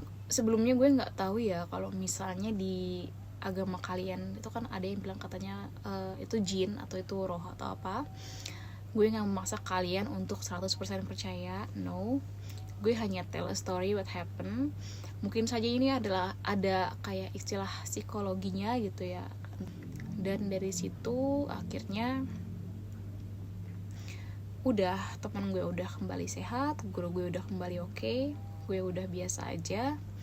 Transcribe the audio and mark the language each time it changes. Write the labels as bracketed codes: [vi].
[id] Sebelumnya gue nggak tahu ya kalau misalnya di agama kalian itu kan ada yang bilang katanya itu jin atau itu roh atau apa. Gue nggak memaksa kalian untuk 100% percaya, [en] no. [id] Gue hanya [en] tell a story what happened. [id] Mungkin saja ini adalah ada kayak istilah psikologinya gitu ya. Dan dari situ akhirnya udah, teman gue udah kembali sehat, guru gue udah kembali oke, gue udah biasa aja.